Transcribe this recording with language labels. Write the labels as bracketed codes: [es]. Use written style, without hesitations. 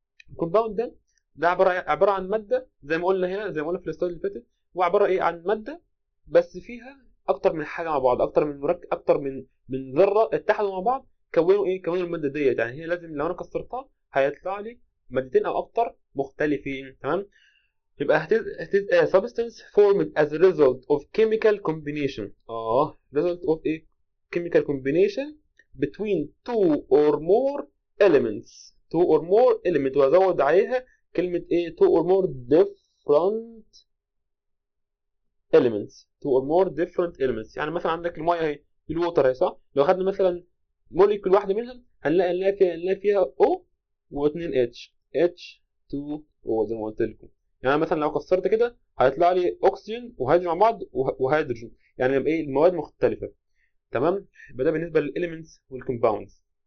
[ar] الكومباوند ده عباره عن ماده زي ما قلنا هنا، زي ما قلنا في السلايد اللي فاتت، هو عباره ايه عن ماده بس فيها اكتر من حاجه مع بعض، اكتر من مركب، اكتر من ذره اتحدوا مع بعض كونوا ايه، كونوا الماده ديت. يعني هي لازم لو انا كسرتها هيطلع لي مادتين او اكتر مختلفين، تمام؟ يبقى هتز [en] a substance formed as a result of chemical combination. result of a chemical combination between two or more elements. two or more element، [ar] وازود عليها كلمة ايه؟ [en] two or more different elements. two or more different elements. [ar] يعني مثلا عندك المية اهي، الووتر اهي، صح؟ لو خدنا مثلا موليكول واحدة منها هنلاقي فيها O و2 H2O زي ما قلت لكم. يعني مثلا لو كسرت كده هيطلع لي اكسجين وهيدروجين مع بعض وهيدروجين، يعني يبقى ايه؟ المواد مختلفة، تمام؟ يبقى ده بالنسبة للإليمنتس والكومباوندز.